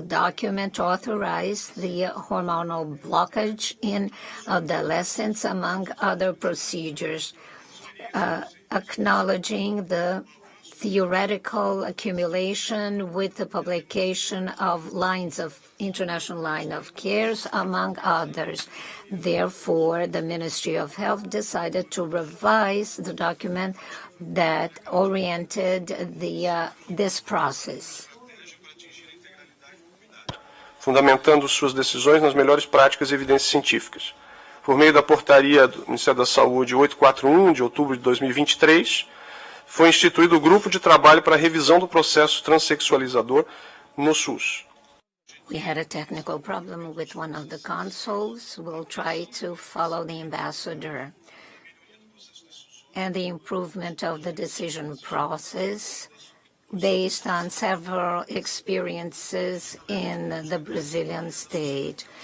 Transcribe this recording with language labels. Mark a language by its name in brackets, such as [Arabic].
[English] The document authorized the hormonal blockage in adolescents, among other procedures, acknowledging the theoretical accumulation with the publication of international line of cares, among others. Therefore, the Ministry of Health decided to revise the document that oriented this process. [Portuguese] Fundamentando suas decisões nas melhores práticas e evidências científicas. Por meio da portaria do Ministério da Saúde 841, de outubro de 2023, foi instituído o Grupo de Trabalho para a Revisão do Processo Transsexualizador no SUS. [English] We had a technical problem with one of the consuls. We'll try to follow the ambassador. And the improvement of the decision process based on several experiences in the Brazilian state.